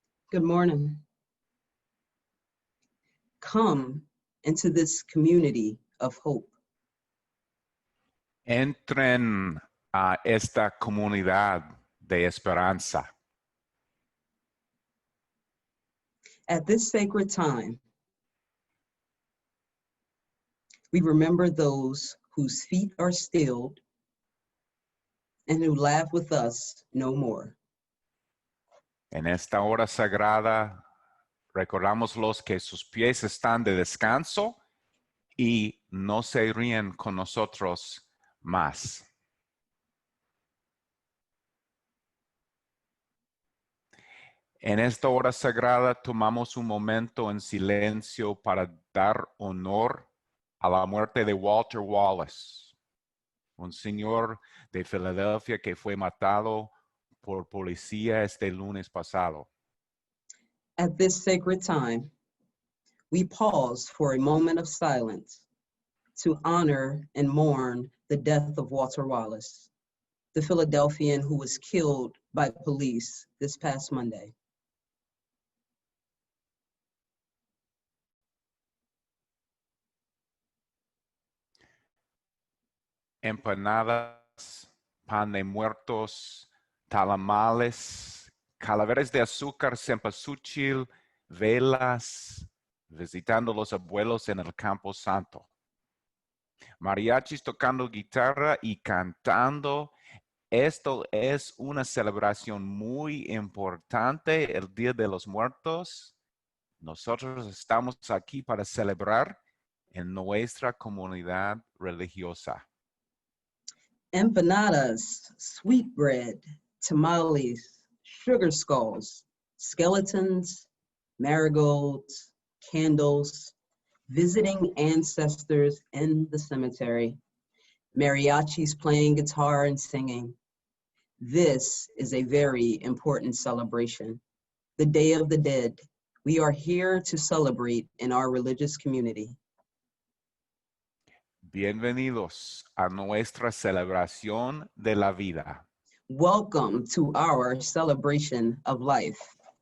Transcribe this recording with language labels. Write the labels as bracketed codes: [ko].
[en] Good morning. Come into this community of hope. [es] Entren a esta comunidad de esperanza. [en] At this sacred time, we remember those whose feet are stilled and who laugh with us no more. [es] En esta hora sagrada, recordamos los que sus pies están de descanso y no se ríen con nosotros más. En esta hora sagrada tomamos un momento en silencio para dar honor a la muerte de Walter Wallace, un señor de Filadelfia que fue matado por policía este lunes pasado. [en] At this sacred time, we pause for a moment of silence to honor and mourn the death of Walter Wallace, the Philadelphian who was killed by police this past Monday. [es] Empanadas, pan de muertos, talamales, calaveras de azúcar, cempasúchil, velas, visitando los abuelos en el Campo Santo. Mariachis tocando guitarra y cantando. Esto es una celebración muy importante, el Día de los Muertos. Nosotros estamos aquí para celebrar en nuestra comunidad religiosa. [en] Empanadas, sweetbread, tamales, sugar skulls, skeletons, marigolds, candles, visiting ancestors in the cemetery, mariachis playing guitar and singing. This is a very important celebration. The Day of the Dead. We are here to celebrate in our religious community. [es] Bienvenidos a nuestra celebración de la vida. [en] Welcome to our celebration of life.